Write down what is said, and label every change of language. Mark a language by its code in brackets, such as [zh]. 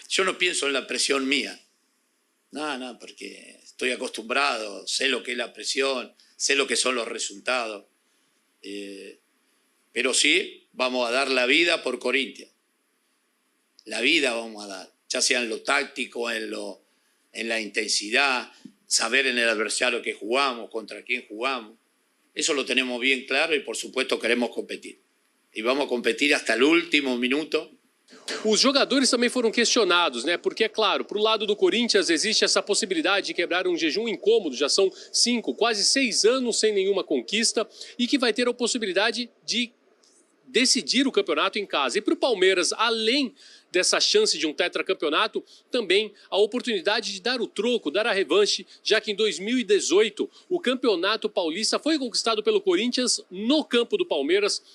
[pt] Eu não penso na pressão minha, não, porque estou acostumbrado, sei o que é a pressão, sei o que são os resultados, [es] pero sí vamos a dar la vida por Corinthians, la vida vamos a dar, ya sea en lo táctico, en la intensidad, saber en el adversario que jugamos, contra quién jugamos. Eso lo tenemos bien claro y por supuesto queremos competir. Y vamos a competir hasta el último minuto. [pt] Os jogadores também foram questionados, né? Porque, é claro, para o lado do Corinthians existe essa possibilidade de quebrar um jejum incômodo, já são 5, quase 6 anos sem nenhuma conquista, e que vai ter a possibilidade de decidir o campeonato em casa. E para o Palmeiras, além dessa chance de um tetracampeonato, também a oportunidade de dar o troco, dar a revanche, já que em 2018 o Campeonato Paulista foi conquistado pelo Corinthians no campo do Palmeiras.